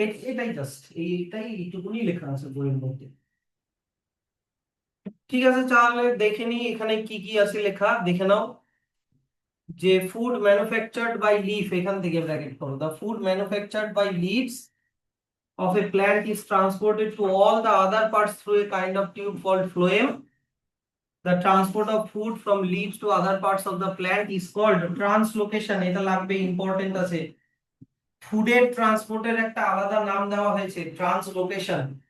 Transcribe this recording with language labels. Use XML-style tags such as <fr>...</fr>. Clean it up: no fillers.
<bn>এটাই জাস্ট এইটাই, এইটুকুনি লেখা আছে বইয়ের মধ্যে। ঠিক আছে, তাহলে দেখে নি এখানে কি কি আছে লেখা, দেখে নাও।</bn> <en>যে food manufactured by leaf,</en> <bn>এখান থেকে ব্র্যাকেট করো,</bn> <en>The food manufactured by leaves of a plant is transported to all the other parts through a kind of tube called phloem. The transport of food from leaves to other parts of the plant is called translocation.</en> <bn>এটা লাগবে, important আছে। ফুডের ট্রান্সপোর্টের একটা আলাদা নাম দেওয়া হয়েছে, translocation.</bn>